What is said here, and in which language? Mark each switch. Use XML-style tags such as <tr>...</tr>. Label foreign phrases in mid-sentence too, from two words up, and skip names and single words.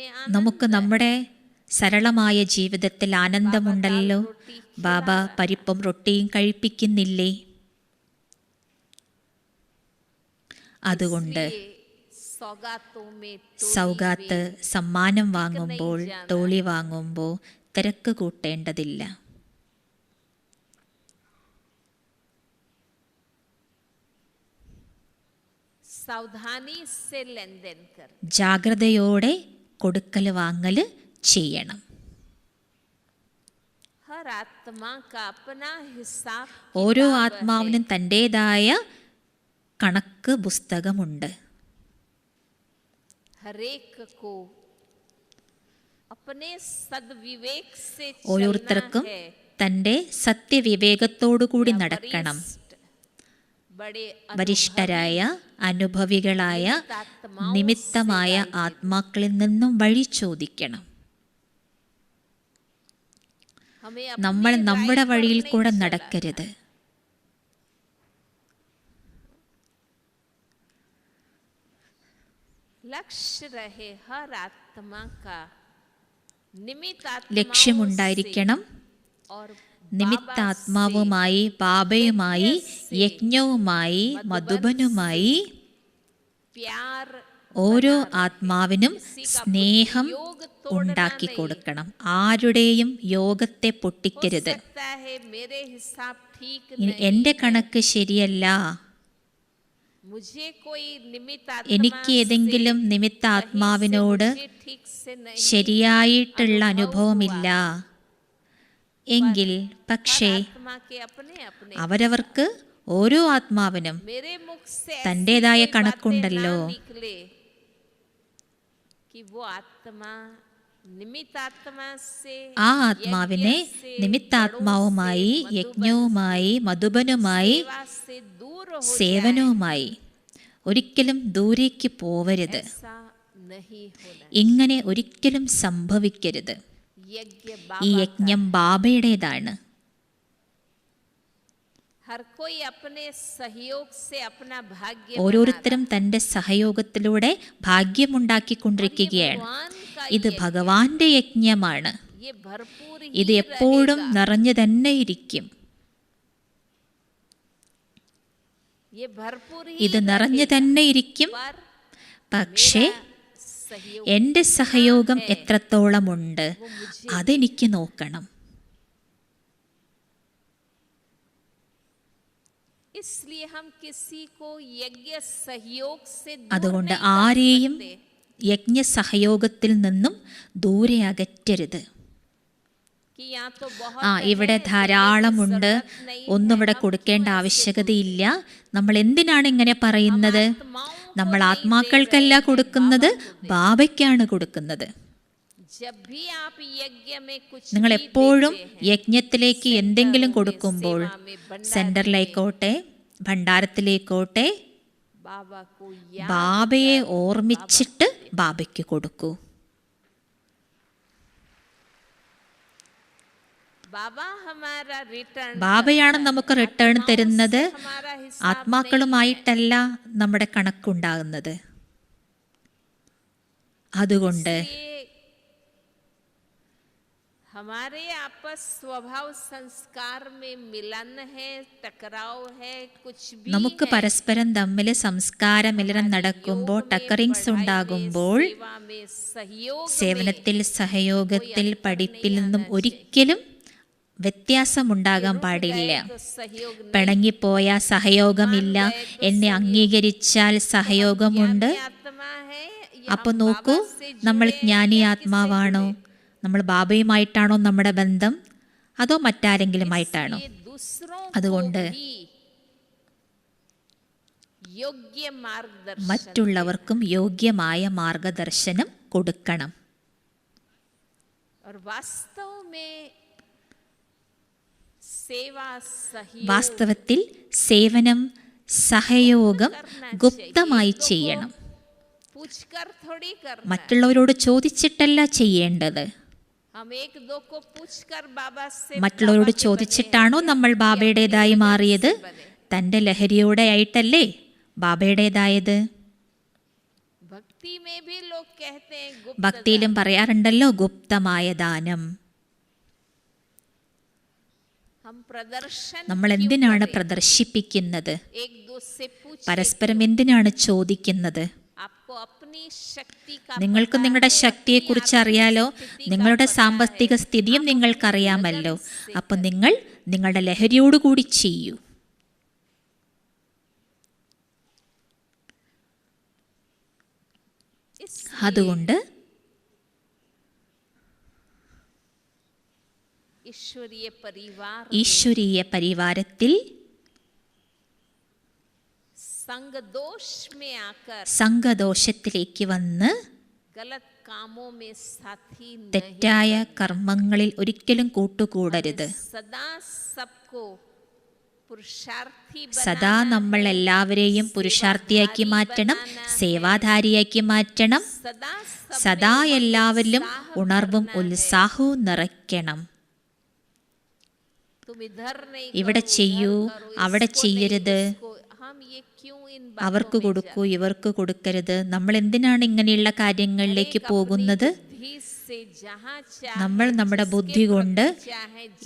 <ml>നമുക്ക് നമ്മുടെ സരളമായ ജീവിതത്തിൽ ആനന്ദമുണ്ടല്ലോ. ബാബ പരിപ്പും റൊട്ടിയും കഴിപ്പിക്കുന്നില്ലേ? അതുകൊണ്ട്</ml> <hi>सौगातों में</hi> <ml>സൗഗാത്ത് സമ്മാനം വാങ്ങുമ്പോൾ, തോളി വാങ്ങുമ്പോൾ തിരക്ക് കൂട്ടേണ്ടതില്ല.</ml> <hi>सावधानी से लेन देन कर।</hi> <ml>ജാഗ്രതയോടെ കൊടുക്കൽ വാങ്ങൽ ചെയ്യണം.</ml> <hi>हर आत्मा का अपना हिसाब</hi> <ml>ഓരോ</ml> <hi>किताब</hi> <ml>ആത്മാവിനും തൻ്റേതായ കണക്ക് പുസ്തകമുണ്ട്.</ml> <hi>हरेक को अपने सद्विवेक से</hi> <ml>ഓരോരുത്തർക്കും</ml> <hi>चलना है।</hi> <ml>തൻ്റെ സത്യവിവേകത്തോടുകൂടി നടക്കണം.</ml> <hi>बड़े</hi> <ml>വരിഷ്ഠരായ അനുഭവികളായ</ml> <hi>आत्माओं</hi> <ml>നിമിത്തമായ ആത്മാക്കളിൽ നിന്നും വഴി ചോദിക്കണം.</ml> <hi>हमें</hi> <ml>നമ്മൾ</ml> <hi>अपने</hi> <ml>നമ്മുടെ</ml> <hi>राय पर</hi> <ml>വഴിയിൽ</ml> <hi>नहीं</hi> <ml>കൂടെ</ml> <hi>चलना।</hi> <ml>നടക്കരുത്.</ml> <hi>लक्ष्य रहे हर आत्मा का निमित्त</hi> <ml>ലക്ഷ്യമുണ്ടായിരിക്കണം.</ml> <hi>और</hi> <ml>നിമിത്താത്മാവുമായി, ബാബയുമായി, യജ്ഞവുമായി, മധുബനുമായി</ml> <hi>प्यार</hi> <ml>ഓരോ ആത്മാവിനും സ്നേഹം ഉണ്ടാക്കി കൊടുക്കണം. ആരുടെയും യോഗത്തെ പൊട്ടിക്കരുത്.</ml> <hi>सकता है मेरे हिसाब ठीक</hi> <ml>ഇനി</ml> <hi>नहीं,</hi> <ml>എൻ്റെ കണക്ക് ശരിയല്ല,</ml> <hi>मुझे कोई निमित्त</hi> <ml>എനിക്ക് ഏതെങ്കിലും നിമിത്താത്മാവിനോട്</ml> <hi>ठीक से नहीं</hi> <ml>ശരിയായിട്ടുള്ള അനുഭവമില്ല എങ്കിൽ പക്ഷേ</ml> <hi>आत्मा के अपने अपने</hi> <ml>അവരവർക്ക് ഓരോ ആത്മാവിനും</ml> <hi>मेरे मुख से ऐसी</hi> <ml>തൻ്റെതായ</ml> <hi>कोई</hi> <ml>കണക്കുണ്ടല്ലോ.</ml> <hi>बातें ना निकले कि वो आत्मा निमित्त आत्मा से</hi> <ml>ആ ആത്മാവിനെ നിമിത്താത്മാവുമായി, യജ്ഞവുമായി, മധുബനുമായി,</ml> <hi>सेवा से दूर हो</hi> <ml>സേവനവുമായി ഒരിക്കലും ദൂരേക്ക് പോവരുത്.</ml> <hi>ऐसा नहीं होना।</hi> <ml>ഇങ്ങനെ ഒരിക്കലും സംഭവിക്കരുത്.</ml> <hi>यज्ञ</hi> <ml>ഈ</ml> <hi>बाबा</hi> <ml>യജ്ഞം ബാബയുടേതാണ്.</ml> <hi>हर कोई अपने सहयोग से अपना भाग्य</hi> <ml>ഓരോരുത്തരും തൻ്റെ സഹയോഗത്തിലൂടെ ഭാഗ്യമുണ്ടാക്കിക്കൊണ്ടിരിക്കുകയാണ്.</ml> <hi>भगवान का</hi> <ml>ഇത് ഭഗവാന്റെ യജ്ഞമാണ്.</ml> <hi>ये भरपूर</hi> <ml>ഇത് എപ്പോഴും നിറഞ്ഞു തന്നെ ഇരിക്കും.</ml> <hi>ये भरपूर</hi> <ml>ഇത് നിറഞ്ഞു തന്നെ ഇരിക്കും.</ml> <hi>पर</hi> <ml>പക്ഷേ</ml> <hi>सहयोग</hi> <ml>എൻ്റെ സഹയോഗം എത്രത്തോളമുണ്ട് അതെനിക്ക് നോക്കണം.</ml> <hi>इसलिए हम किसी को यज्ञ सहयोग से दूर</hi> <ml>അതുകൊണ്ട്</ml> <hi>नहीं कर</hi> <ml>ആരെയും</ml> <hi>सकते।</hi> <ml>യജ്ഞ സഹയോഗത്തിൽ നിന്നും ദൂരെ അകറ്റരുത്.</ml> <hi>कि यहाँ तो बहुत</hi> <ml>ആ ഇവിടെ</ml> <hi>है,</hi> <ml>ധാരാളമുണ്ട്,</ml> <hi>जरूरत नहीं है,</hi> <ml>ഒന്നും ഇവിടെ</ml> <hi>हम</hi> <ml>കൊടുക്കേണ്ട</ml> <hi>क्यों ऐसे</hi> <ml>ആവശ്യകതയില്ല. നമ്മൾ എന്തിനാണ് ഇങ്ങനെ പറയുന്നത്?</ml> <hi>आत्माओं को</hi> <ml>നമ്മൾ</ml> <hi>नहीं</hi> <ml>ആത്മാക്കൾക്കല്ല</ml> <hi>दे रहे हैं,</hi> <ml>കൊടുക്കുന്നത്,</ml> <hi>बाबा को दे।</hi> <ml>ബാബയ്ക്കാണ് കൊടുക്കുന്നത്.</ml> <hi>जब भी आप यज्ञ में कुछ</hi> <ml>നിങ്ങൾ</ml> <hi>भी</hi> <ml>എപ്പോഴും</ml> <hi>देते हैं,</hi> <ml>യജ്ഞത്തിലേക്ക് എന്തെങ്കിലും</ml> <hi>सेंटर में,</hi> <ml>കൊടുക്കുമ്പോൾ</ml> <hi>सेवा में, भंडार</hi> <ml>സെന്ററിലേക്കോട്ടെ ഭണ്ഡാരത്തിലേക്കോട്ടെ</ml> <hi>बाबा को याद</hi> <ml>ബാബയെ ഓർമ്മിച്ചിട്ട് ബാബയ്ക്ക് കൊടുക്കൂ.</ml> <hi>बाबा हमारा रिटर्न</hi> <ml>ബാബയാണ് നമുക്ക് റിട്ടേൺ തരുന്നത്.</ml> <hi>हमारा हिसाब</hi> <ml>ആത്മാക്കളുമായിട്ടല്ല നമ്മുടെ കണക്കുണ്ടാകുന്നത്. അതുകൊണ്ട്</ml> <hi>ये हमारे आपस स्वभाव संस्कार में मिलन है, टकराव है, कुछ भी</hi> <ml>നമുക്ക്</ml> <hi>है।</hi> <ml>പരസ്പരം തമ്മിൽ സംസ്കാരമിലനം നടക്കുമ്പോൾ, ടക്കറിങ്സ് ഉണ്ടാകുമ്പോൾ,</ml> <hi>सेवा में सहयोग में</hi> <ml>സേവനത്തിൽ, സഹയോഗത്തിൽ, പഠിപ്പിൽ നിന്നും ഒരിക്കലും വ്യത്യാസമുണ്ടാകാൻ പാടില്ല.</ml> <hi>तो सहयोग नहीं।</hi> <ml>പിണങ്ങിപ്പോയ സഹയോഗമില്ല, എന്നെ അംഗീകരിച്ചാൽ സഹയോഗമുണ്ട്.</ml> <hi>आत्मा है या</hi> <ml>അപ്പൊ നോക്കൂ, നമ്മൾ ജ്ഞാനി ആത്മാവാണോ, നമ്മൾ ബാബയുമായിട്ടാണോ നമ്മുടെ ബന്ധം, അതോ മറ്റാരെങ്കിലുമായിട്ടാണോ?</ml> <hi>ये दूसरों</hi> <ml>അതുകൊണ്ട്</ml> <hi>को भी योग्य मार्गदर्शन</hi> <ml>മറ്റുള്ളവർക്കും യോഗ്യമായ മാർഗദർശനം കൊടുക്കണം.</ml> <hi>और वास्तव में सेवा सहयोग</hi> <ml>വാസ്തവത്തിൽ സേവനം, സഹയോഗം ഗുപ്തമായി ചെയ്യണം.</ml> <hi>पूछकर थोड़ी करना।</hi> <ml>മറ്റുള്ളവരോട് ചോദിച്ചിട്ടല്ല ചെയ്യേണ്ടത്.</ml> <hi>हम एक दो को पूछकर बाबा से</hi> <ml>മറ്റുള്ളവരോട്</ml> <hi>बाबा के</hi> <ml>ചോദിച്ചിട്ടാണോ നമ്മൾ ബാബയുടേതായി മാറിയത്? തൻ്റെ ലഹരിയോടെ ആയിട്ടല്ലേ ബാബയുടേതായത്?</ml> <hi>बने। भक्ति में भी लोग कहते हैं गुप्त</hi> <ml>ഭക്തിയിലും പറയാറുണ്ടല്ലോ ഗുപ്തമായ ദാനം.</ml> <hi>हम प्रदर्शन</hi> <ml>നമ്മൾ</ml> <hi>क्यों</hi> <ml>എന്തിനാണ്</ml> <hi>करें?</hi> <ml>പ്രദർശിപ്പിക്കുന്നത്?</ml> <hi>एक दो से पूछे</hi> <ml>പരസ്പരം എന്തിനാണ് ചോദിക്കുന്നത്?</ml> <hi>आपको अपनी शक्ति का</hi> <ml>നിങ്ങൾക്ക്</ml> <hi>पता</hi> <ml>നിങ്ങളുടെ</ml> <hi>है,</hi> <ml>ശക്തിയെക്കുറിച്ച്</ml> <hi>अपनी</hi> <ml>അറിയാലോ,</ml> <hi>आर्थिक स्थिति का</hi> <ml>നിങ്ങളുടെ</ml> <hi>पता</hi> <ml>സാമ്പത്തിക</ml> <hi>है।</hi> <ml>സ്ഥിതിയും</ml> <hi>आप</hi> <ml>നിങ്ങൾക്കറിയാമല്ലോ.</ml> <hi>अपनी लगन से</hi> <ml>അപ്പം നിങ്ങൾ നിങ്ങളുടെ ലഹരിയോടുകൂടി ചെയ്യൂ.</ml> <hi>इसलिए</hi> <ml>അതുകൊണ്ട്</ml> <hi>ईश्वरीय परिवार</hi> <ml>ഈശ്വരീയ പരിവാരത്തിൽ</ml> <hi>संग दोष में आकर</hi> <ml>സംഘദോഷത്തിലേക്ക് വന്ന്</ml> <hi>गलत कामों में साथी नहीं,</hi> <ml>തെറ്റായ കർമ്മങ്ങളിൽ ഒരിക്കലും കൂട്ടുകൂടരുത്.</ml> <hi>सदा सबको पुरुषार्थी</hi> <ml>സദാ</ml> <hi>बनाना</hi> <ml>നമ്മൾ</ml> <hi>है,</hi> <ml>എല്ലാവരെയും പുരുഷാർത്ഥിയാക്കി മാറ്റണം,</ml> <hi>बनाना है,</hi> <ml>സേവാധാരിയാക്കി മാറ്റണം.</ml> <hi>सदा सब</hi> <ml>സദാ</ml> <hi>में उमंग</hi> <ml>എല്ലാവരിലും</ml> <hi>उत्साह</hi> <ml>ഉണർവും</ml> <hi>भरना है।</hi> <ml>ഉത്സാഹവും നിറയ്ക്കണം.</ml> <hi>तुम इधर नहीं</hi> <ml>ഇവിടെ</ml> <hi>करो,</hi> <ml>ചെയ്യൂ,</ml> <hi>उधर करो,</hi> <ml>അവിടെ</ml> <hi>इसको नहीं,</hi> <ml>ചെയ്യരുത്,</ml> <hi>उसको। हम ये क्यों इन बातों</hi> <ml>അവർക്ക്</ml> <hi>में</hi> <ml>കൊടുക്കൂ,</ml> <hi>जाते?</hi> <ml>ഇവർക്ക് കൊടുക്കരുത്. നമ്മൾ എന്തിനാണ് ഇങ്ങനെയുള്ള കാര്യങ്ങളിലേക്ക്</ml> <hi>एक अपनी</hi> <ml>പോകുന്നത്?</ml> <hi>बुद्धि से जहाँ चाहे,</hi> <ml>നമ്മൾ നമ്മുടെ</ml> <hi>जिसके</hi> <ml>ബുദ്ധി കൊണ്ട്</ml> <hi>प्रति चाहे, जिस</hi>